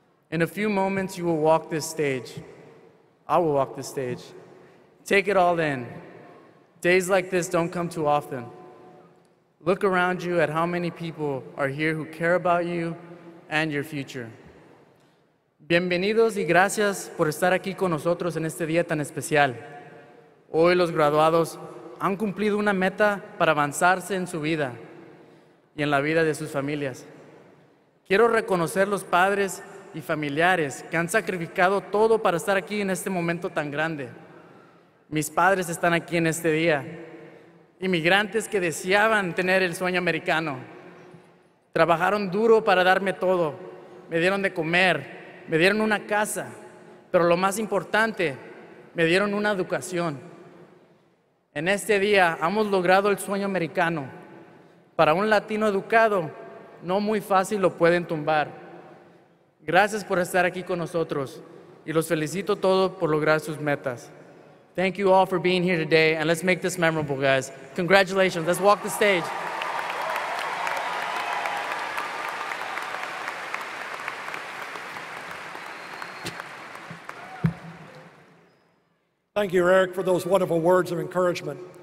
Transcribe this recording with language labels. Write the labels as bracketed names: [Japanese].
[English] In a few moments, you will walk this stage. I will walk this stage. Take it all in. Days like this don't come too often. Look around you at how many people are here who care about you and your future. [Spanish] Bienvenidos y gracias por estar aquí con nosotros en este día tan especial. Hoy los graduados han cumplido una meta para avanzarse en su vida y en la vida de sus familias. Quiero reconocer los padres y familiares que han sacrificado todo para estar aquí en este momento tan grande. Mis padres están aquí en este día. Inmigrantes que deseaban tener el sueño americano. Trabajaron duro para darme todo. Me dieron de comer, me dieron una casa, pero lo más importante, me dieron una educación. En este día hemos logrado el sueño americano. Para un latino educado, no muy fácil lo pueden tumbar. Gracias por estar aquí con nosotros y los felicito todos por lograr sus metas. [English] Thank you all for being here today, and let's make this memorable, guys. Congratulations. Let's walk the stage. Thank you, Eric, for those wonderful words of encouragement.